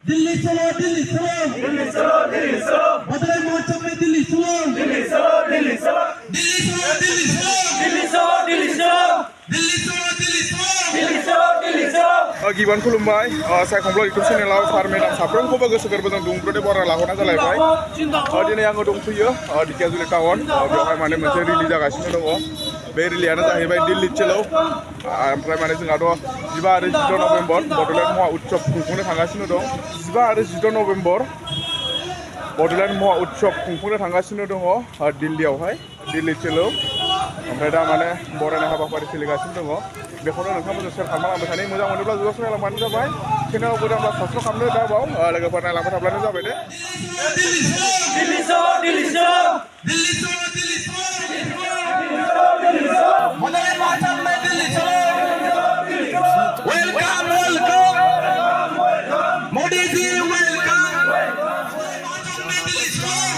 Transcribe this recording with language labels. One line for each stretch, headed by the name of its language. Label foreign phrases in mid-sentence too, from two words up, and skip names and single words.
Hindi: दिल्ली चलो दिल्ली चलो दिल्ली चलो दिल्ली चलो मदुरै महोत्सव में दिल्ली चलो दिल्ली चलो दिल्ली चलो दिल्ली चलो दिल्ली चलो दिल्ली चलो दिल्ली चलो दिल्ली चलो दिल्ली चलो दिल्ली चलो दिल्ली चलो
Bodo: गिबान खुलुमबाय सायखंब्ला इउटुब चेनेलाव सार मेडाम साफ्रोमखौबो गोसो गोरबोजों दुंब्रुदै बरायना लाहरनाय जालायबाय दिनै आङो दंफैयो ढेकियाजुलि टाउन बेवहाय माने मोनसे रिलि जागासिनो दङ बे रिलियानो जाहैबाय
Hindi: दिल्ली चलो
Bodo: ओमफ्राय माने जोंहाथ' 15 आरो 16 नभेम्बर बड'लेण्ड महा उत्सव खुंफुंनो थांगासिनो दं 15 आरो 16 नभेम्बर बड'लेण्ड महा उत्सव खुंफुंनो थांगासिनो दङ दिल्लीयावहाय
Hindi: दिल्ली चलो
Bodo: ओमफ्राय दा माने बरायनाय हाबाफारि सोलिगासिनो दङ बेखौनो नोंथांमोनजों शेयार खालामना थानाय मोजां मोनोब्ला जुगाव नायलांबानो जाबाय चेनेलाव गोदानब्ला साबस्क्राइब खालामनो दाबाव लोगोफोर नायलांबाय थाब्लानो जाबाय दे
Hindi: दिल्ली चलो दिल्ली चलो दिल्ली चलो दिल्ली चलो दिल्ली चलो दिल्ली चलो मदुरै महोत्सव में दिल्ली चलो
English: welcome welcome
Hindi: मोदी जी वेलकम दिल्ली चलो